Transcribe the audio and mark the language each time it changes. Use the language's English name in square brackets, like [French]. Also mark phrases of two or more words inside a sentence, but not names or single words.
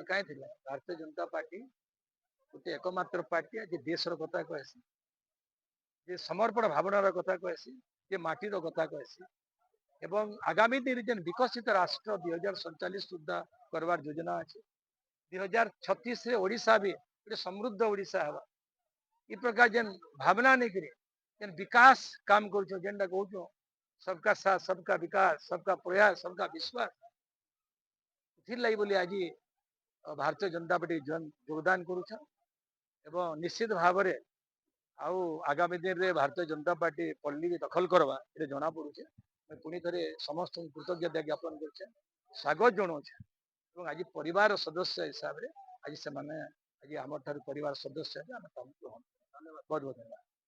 [Odia] କାହିଁ ଥିଲା ଭାରତୀୟ ଜନତା ପାର୍ଟି ଗୋଟେ ଏକମାତ୍ର ପାର୍ଟି ଆଜି ଦେଶର କଥା କହେସି, ଯେ ସମର୍ପଣ ଭାବନାର କଥା କହେସି, ଯେ ମାଟିର କଥା କହେସି ଏବଂ ଆଗାମୀ ଦିନରେ ଯେନ୍ ବିକଶିତ ରାଷ୍ଟ୍ର 2047 ସୁଦ୍ଧା କରବାର ଯୋଜନା ଅଛି, 2036ରେ ଓଡ଼ିଶା ବି ଗୋଟେ ସମୃଦ୍ଧ ଓଡ଼ିଶା ହେବା, ଇ ପ୍ରକାର ଯେନ୍ ଭାବନା ନେଇକରି ଯେନ୍ ବିକାଶ କାମ କରୁଛ, ଯେନ୍ଟା କହୁଛ [Hindi] सबका साथ सबका विकास सबका प्रयास सबका विश्वास, [Odia] ଏଥିର୍ଲାଗି ବୋଲି ଆଜି ଭାରତୀୟ ଜନତା ପାର୍ଟି ଯୋଗଦାନ କରୁଛନ୍ ଏବଂ ନିଶ୍ଚିତ ଭାବରେ ଆଉ ଆଗାମୀ ଦିନରେ ଭାରତୀୟ ଜନତା ପାର୍ଟି ପଲ୍ଲୀ ବି ଦଖଲ କରବା ଏଟା ଜଣା ପଡୁଛେ। ପୁଣି ଥରେ ସମସ୍ତଙ୍କୁ କୃତଜ୍ଞତା ଜ୍ଞାପନ କରୁଛେ, ସ୍ୱାଗତ ଜଣାଉଛେ ଏବଂ ଆଜି ପରିବାର ସଦସ୍ୟ ହିସାବରେ ଆଜି ସେମାନେ ଆଜି ଆମର ଠାରୁ ପରିବାର ସଦସ୍ୟ ଆମେ ତାଙ୍କୁ ଗ୍ରହଣ ବହୁତ ବହୁତ ଧନ୍ୟବାଦ।